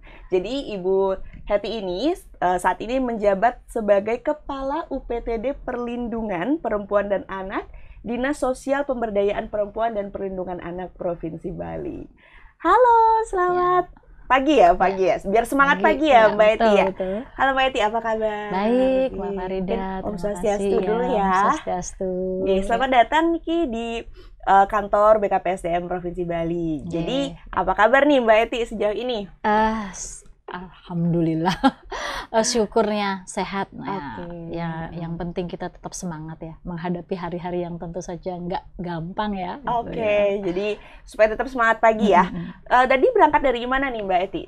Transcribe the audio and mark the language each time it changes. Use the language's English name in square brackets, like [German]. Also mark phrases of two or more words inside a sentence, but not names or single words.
[Indonesian] Jadi Ibu Heti ini saat ini menjabat sebagai Kepala UPTD Perlindungan Perempuan dan Anak Dinas Sosial Pemberdayaan Perempuan dan Perlindungan Anak Provinsi Bali. Halo, selamat pagi ya. Biar semangat pagi ya Mbak Eti ya. Betul. Halo Mbak Eti, apa kabar? Baik, Mbak Farida. [Balinese] Om Swastiastu [Indonesian] dulu ya. [Balinese] Om Swastiastu. [Indonesian] Selamat datang Niki di kantor BKPSDM Provinsi Bali. Jadi apa kabar nih Mbak Eti sejauh ini? Alhamdulillah, syukurnya sehat. Nah, Okay. Ya, yang penting kita tetap semangat ya menghadapi hari-hari yang tentu saja nggak gampang ya. Oke, jadi supaya tetap semangat pagi ya. Tadi berangkat dari mana nih Mbak Eti?